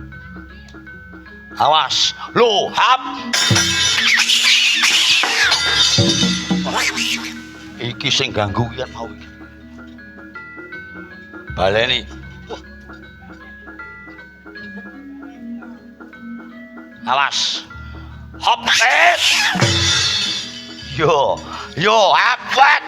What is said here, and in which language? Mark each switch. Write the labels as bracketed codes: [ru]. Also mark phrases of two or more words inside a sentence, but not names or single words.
[jv] Awas. Lho, hap. Iki sing ganggu yen mau iki. Baleni. Awas. Hop, hep. Yo, hap, wak.